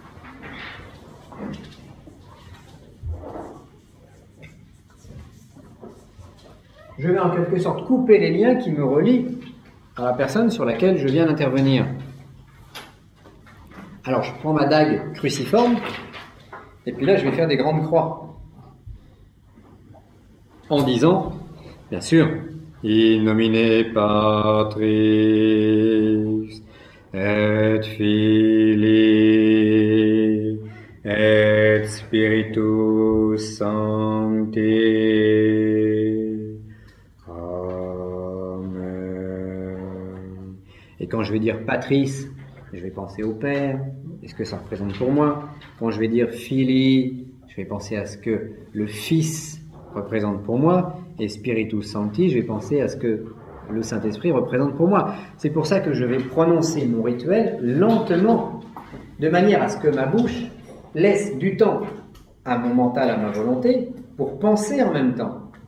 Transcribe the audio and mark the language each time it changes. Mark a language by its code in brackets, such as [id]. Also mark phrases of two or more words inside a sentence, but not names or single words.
[fr] Je vais en quelque sorte couper les liens qui me relient à la personne sur laquelle je viens d'intervenir. Alors je prends ma dague cruciforme, et puis là je vais faire des grandes croix. En disant, bien sûr, [la] in nomine Patris et Filii et Spiritus Sancti. Amen. [fr] Et quand je vais dire Patris, je vais penser au Père, et ce que ça représente pour moi. Quand je vais dire Filii, je vais penser à ce que le Fils représente pour moi, [la] et Spiritus Sancti, [fr] je vais penser à ce que le Saint-Esprit représente pour moi. C'est pour ça que je vais prononcer mon rituel lentement, de manière à ce que ma bouche laisse du temps à mon mental, à ma volonté, pour penser en même temps.